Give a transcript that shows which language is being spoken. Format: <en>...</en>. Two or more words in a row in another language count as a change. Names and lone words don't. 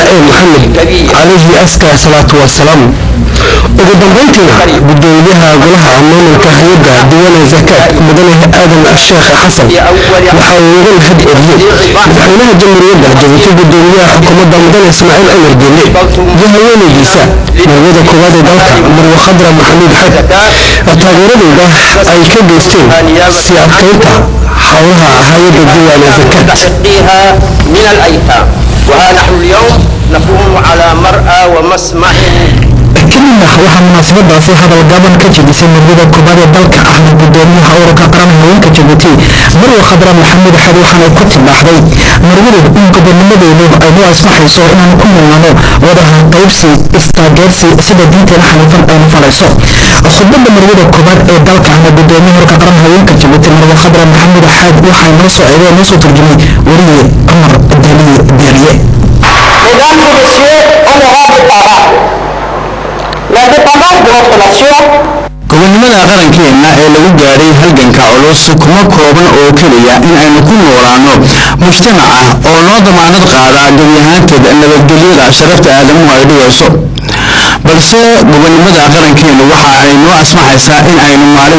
<so>ee Muxammad</so> <ar>عليه أفضل الصلاة والسلام</ar> <so>ugu dambeyntiina gudoomiyaha golaha maamulka hay'adda diiwaan zakaat mudane aadan sheekh xasan waxa uu uga mahad celiyay madaxweynaha jamhuuriyadda Jabuuti gudoomiyaha xukuumadda mudane Ismaaciil Umar Geele iyo haweenaydiisa marwada koowaad ee dalka marwo khadra maxamuud xad taageeradooda ay ka geysteen si adkaynta howlaha hay'adda diiwaan zakaat</so> <ar>من الأيتام وها نحن اليوم نقوم على مرأى ومسمع</ar> <so>كلمة waxaa munaasabadaasi hadal gaban ka jeedisay marwada koobaad ee dalka ahna gudoomiyaha ururka qaran haweenka Jabuuti marwo khadra maxamuud xad waxaana ku tibaaxday marwada in gobonnimadeedu ay u asbaxayso inaan ku noolaano wadaha qaybsi istaageersi sida diinteena xaniifan ay falayso khudbada marwada koobaad ee dalka ahna gudoomiyaha ururka qaran haweenka Jabuuti marwo khadra maxamuud xad waxay noo soo eegay noo soo turjumay wariye Umar Daliye Beeriye</so> <fr>Mesdames et messieurs, honorables parents, l'indépendance de notre nation</fr> <so>gobonnimada qarankeena ee lagu gaaray halganka culus kuma kooban oo kaliya in aynu ku noolaano mujtamac ah oo noo damaanad qaada gebi ahaanteed nabadgelyada sharafta aadamuhu ay dhigayso balse gobonnimada qarankeena waxa ay noo asmaxaysaa in aynu maalin</so>